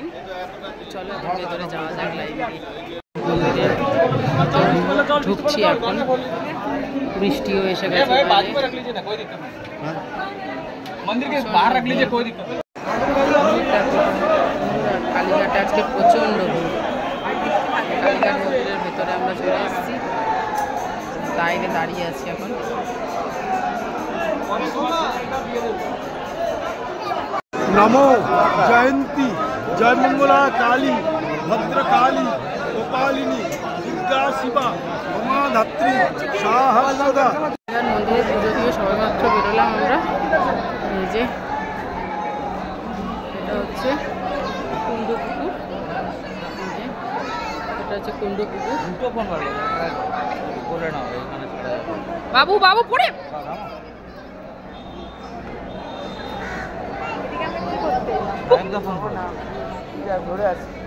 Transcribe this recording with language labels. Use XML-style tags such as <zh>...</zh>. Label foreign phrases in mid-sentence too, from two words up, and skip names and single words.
<bn>চলো ভেতরে যাওয়া যাক লাইন দিয়ে। মন্দিরের ঢুকছি এখন, বৃষ্টিও এসে গেছে। কালীঘাটে আজকে প্রচন্ড ভিড়। কালীঘাট মন্দিরের ভেতরে আমরা চলে এসেছি, লাইনে দাঁড়িয়ে আছি এখন।</bn> <sa>नमो जयंती जय मंगला काली भद्रकाली गोपालिनी दुर्गा शिवा उमा धात्री शाहदा।</sa> <bn>মন্দিরে পুজো দিয়ে সবেমাত্র বেরোলাম আমরা। এই যে এটা হচ্ছে কুণ্ড পুকুর, এটা হচ্ছে কুণ্ড পুকুর। বাবু বাবু পড়ে ধরে আছে।</bn>